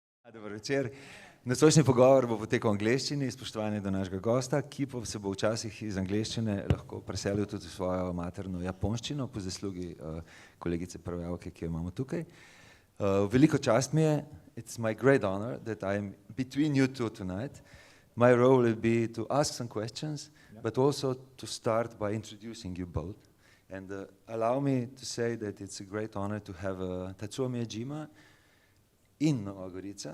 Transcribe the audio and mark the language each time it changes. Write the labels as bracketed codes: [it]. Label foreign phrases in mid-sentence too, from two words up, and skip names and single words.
[sl] Dober večer. Nocojšnji pogovor bo potekal v angleščini, spoštovanje do našega gosta, ki pa se bo včasih iz angleščine lahko preselil tudi v svojo materno japonščino, po zaslugi kolegice prevajalke, ki jo imamo tukaj. Veliko čast mi je, [en] it's my great honor that I'm between you two tonight. My role will be to ask some questions, but also to start by introducing you both. And allow me to say that it's a great honor to have Tatsuo Miyajima in Nova Gorica.